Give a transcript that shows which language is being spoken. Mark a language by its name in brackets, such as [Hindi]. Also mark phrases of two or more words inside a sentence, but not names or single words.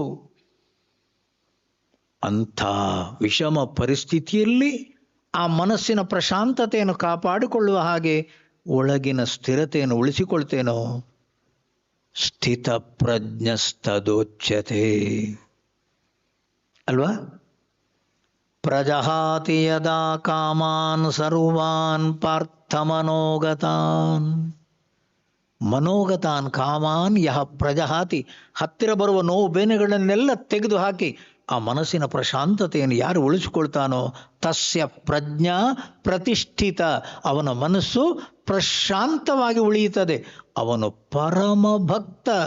[Kannada] ಅಂಥ ವಿಷಮ ಪರಿಸ್ಥಿತಿಯಲ್ಲಿ ಆ ಮನಸ್ಸಿನ ಪ್ರಶಾಂತತೆಯನ್ನು ಕಾಪಾಡಿಕೊಳ್ಳುವ ಹಾಗೆ ಒಳಗಿನ ಸ್ಥಿರತೆಯನ್ನು ಉಳಿಸಿಕೊಳ್ತೇನೋ, [Sanskrit] ಸ್ಥಿತ ಪ್ರಜ್ಞಸ್ತದೋಚ್ಯತೆ [Kannada] ಅಲ್ವಾ? [Sanskrit] ಪ್ರಜಹಾತಿ ಯದಾ ಕಾಮಾನ್ ಸರ್ವಾನ್ ಪಾರ್ಥ ಮನೋಗತಾನ್. ಮನೋಗತಾನ್ ಕಾಮಾನ್ ಯಹ ಪ್ರಜಹಾತಿ. [Kannada] ಹತ್ತಿರ ಬರುವ ನೋವು ಬೇನೆಗಳನ್ನೆಲ್ಲ ತೆಗೆದು ಹಾಕಿ ಆ ಮನಸ್ಸಿನ ಪ್ರಶಾಂತತೆಯನ್ನು ಯಾರು ಉಳಿಸಿಕೊಳ್ತಾನೋ, [Sanskrit] ತಸ್ಯ ಪ್ರಜ್ಞಾ ಪ್ರತಿಷ್ಠಿತ. [Kannada] ಅವನ ಮನಸ್ಸು ಪ್ರಶಾಂತವಾಗಿ ಉಳಿಯುತ್ತದೆ. ಅವನು ಪರಮ ಭಕ್ತ.